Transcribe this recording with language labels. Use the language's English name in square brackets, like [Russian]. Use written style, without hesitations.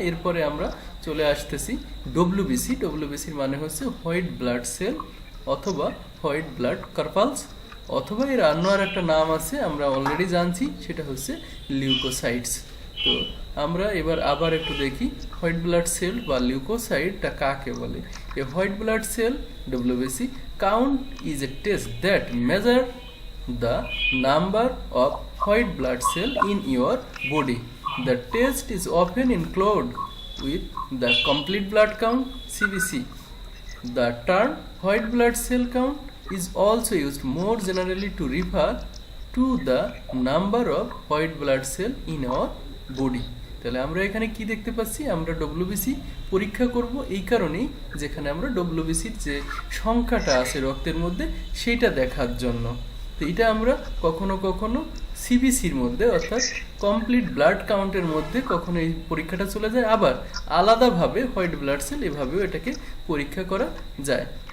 [Bangla] এরপরে আমরা চলে আসতেছি ডব্লিউবিসি। ডব্লিউবিসির মানে হচ্ছে হোয়াইট ব্লাড সেল অথবা হোয়াইট ব্লাড কার্পালস, অথবা এর অন্য আর একটা নাম আছে, আমরা অলরেডি জানছি, সেটা হচ্ছে লিউকোসাইটস। তো আমরা এবার আবার একটু দেখি হোয়াইট ব্লাড সেল বা লিউকোসাইটটা কাকে বলে। [English] A white blood cell WBC count is a test that measure the number of white blood cell in your body. The test is often included with the complete blood count CBC. The term white blood cell count is also used more generally to refer to the number of white blood cell in our body. [Bangla] তাহলে আমরা এখানে কি দেখতে পাচ্ছি, আমরা WBC পরীক্ষা করব এই কারণেই, যেখানে আমরা ডব্লিউবিসির যে সংখ্যাটা আছে রক্তের মধ্যে, সেইটা দেখার জন্য। তো এটা আমরা কখনো কখনো সিবিসির মধ্যে অর্থাৎ কমপ্লিট ব্লাড কাউন্টের মধ্যে কখনো এই পরীক্ষাটা চলে যায়, আবার আলাদাভাবে হোয়াইট ব্লাড সেল এভাবেও এটাকে পরীক্ষা করা যায়।